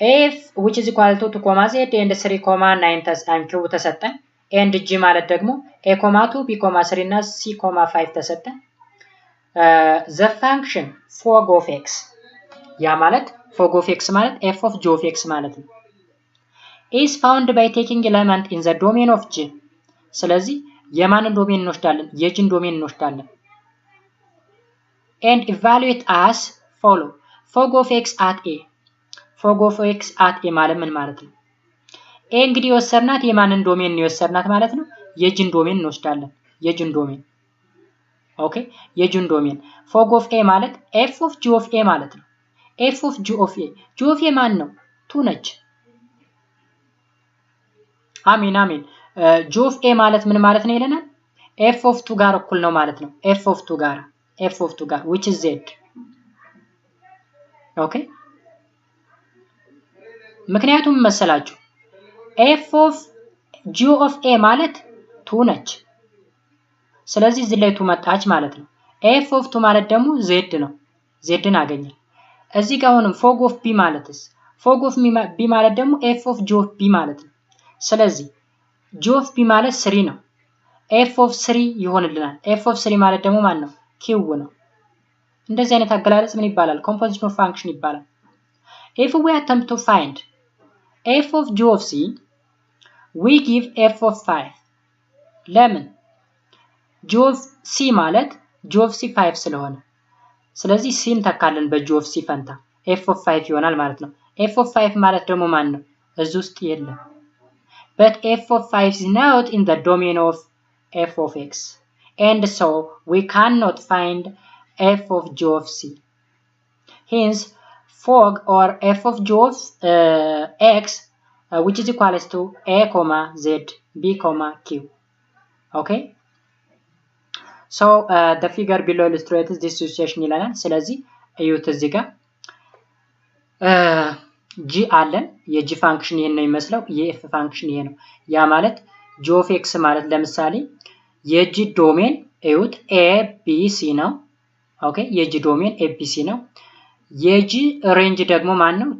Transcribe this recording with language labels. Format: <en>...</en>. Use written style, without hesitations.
<en>f which is equal to 2, z and 3, 9</en> <am>ኪዩብ ተሰጠን</am> <en>and g ማለት ደግሞ a, 2, b, 3 እና c, 5 ተሰጠን። the function fog of x</en> <am>ያ ማለት</am> <en>fog of x ማለት f of g of x ማለት ነው is found by taking element in the domain of g.</en> <am>ስለዚህ የማንን ዶሜን እንወስዳለን? የጂን ዶሜን እንወስዳለን</am> <en>and evaluate as follow fog of x at a.</en> <am>fog of x at a ማለት ምን ማለት ነው? a እንግዲህ የወሰድናት የማንን ዶሜን ነው የወሰድናት ማለት ነው? የጂን ዶሜን እንወስዳለን። የጂን ዶሜን ኦኬ፣ የጂን ዶሜን fog of a ማለት f of g of a ማለት ነው። f of g of a g of a ማን ነው? 2 ነች። አሜን g of a ማለት ምን ማለት ነው ይለናል? f of 2 ጋር እኩል ነው ማለት ነው። f of 2 ጋር</am> <en>which is z.</en> <am>ኦኬ ምክንያቱም መሰላችሁ f of g of a ማለት 2 ነች። ስለዚህ እዚህ ላይ 2 መጣች ማለት ነው። f of 2 ማለት ደግሞ z ነው። zን አገኘን። እዚህ ጋር አሁንም fog of b ማለትስ fog of b ማለት ደግሞ f of g of b ማለት ነው። ስለዚህ g of b ማለት 3 ነው። f of 3 ይሆንልናል። f of 3 ማለት ደግሞ ማን ነው? q ነው። እንደዚህ አይነት አገላለጽ ምን ይባላል?</am> <en>composition of function ይባላል። if we attempt to find f of g of c, we give f of 5.</en> <am>ለምን? g of c ማለት g of c 5 ስለሆነ ስለዚህ c እንተካለን በg of c ፈንታ f of 5 ይሆናል ማለት ነው። f of 5 ማለት ደግሞ ማን ነው? እዚህ ውስጥ የለም።</am> <en>but f of 5 is not in the domain of f of x, and so we cannot find f of g of c. Hence, fog or f of g of x which is equals to a, z, b, q. Okay? So, the figure below illustrates this situation</en> <am>ይላል። ስለዚህ እዩት እዚህ ጋር g አለን። የg ፋንክሽን ይሄን ነው የሚመስለው። የf ፋንክሽን ይሄ ነው። ያ ማለት g of x ማለት ለምሳሌ የg ዶሜን እዩት a, b, c ነው። ኦኬ የg ዶሜን a, b, c ነው። የg ሬንጅ ደግሞ ማን ነው?</am>